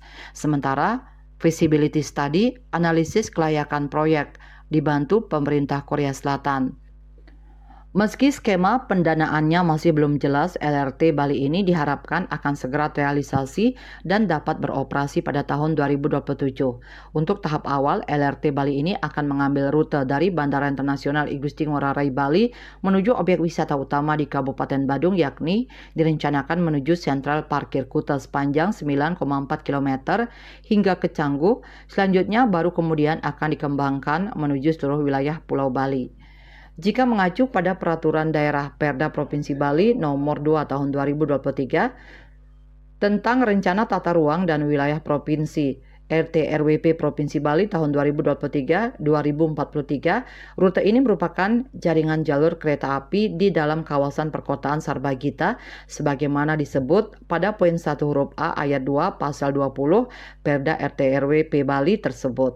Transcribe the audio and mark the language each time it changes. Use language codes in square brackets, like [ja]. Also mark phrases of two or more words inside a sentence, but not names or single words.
[id] Sementara [en] feasibility study [id] analisis kelayakan proyek dibantu pemerintah Korea Selatan. Meski skema pendanaannya masih belum jelas, LRT Bali ini diharapkan akan segera realisasi dan dapat beroperasi pada tahun 2027. Untuk tahap awal, LRT Bali ini akan mengambil rute dari Bandara Internasional I Gusti Ngurah Rai Bali menuju objek wisata utama di Kabupaten Badung, yakni direncanakan menuju Sentral Parkir Kuta sepanjang 9,4 km hingga ke Canggu. Selanjutnya baru kemudian akan dikembangkan menuju seluruh wilayah Pulau Bali. Jika mengacu pada Peraturan Daerah Perda Provinsi Bali Nomor 2 Tahun 2023 tentang Rencana Tata Ruang dan Wilayah Provinsi RT/RWP Provinsi Bali tahun 2023-2043, rute ini merupakan jaringan jalur kereta api di dalam kawasan perkotaan Sarbagita sebagaimana disebut pada poin 1 huruf A ayat 2 pasal 20 Perda RT/RWP Bali tersebut.